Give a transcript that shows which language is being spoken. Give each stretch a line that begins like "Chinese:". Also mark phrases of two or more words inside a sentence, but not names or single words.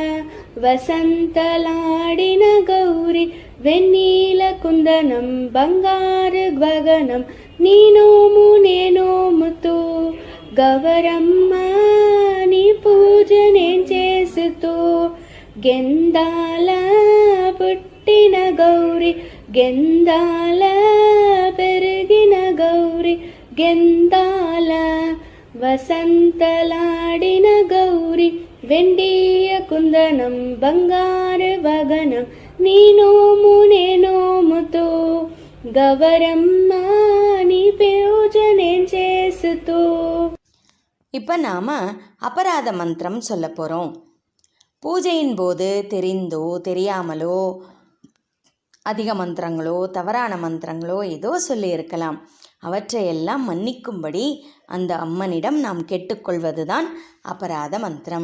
Telugu: వసంతలాడిన గౌరి వెన్నీల కుందనం బంగారు గగనం నీనోము నేనోముతూ గవరమ్మ నీ పూజ నేను చేస్తూ గెందాల పుట్టిన గౌరి గెందాల పెరిగిన గౌరి గెందాల వసంతలాడిన గౌరి వెండియ కుందనం బంగారు వగనం నీనోము నేనోముతో గవరమ్మ నీ పూజ నేను చేస్తూ.
Tamil: இப்போ நாம் அபராத மந்திரம் சொல்ல போகிறோம். பூஜையின் போது தெரிந்தோ தெரியாமலோ அதிக மந்திரங்களோ தவறான மந்திரங்களோ ஏதோ சொல்லியிருக்கலாம். அவற்றையெல்லாம் மன்னிக்கும்படி அந்த அம்மனிடம் நாம் கேட்டுக்கொள்வது தான் அபராத மந்திரம்.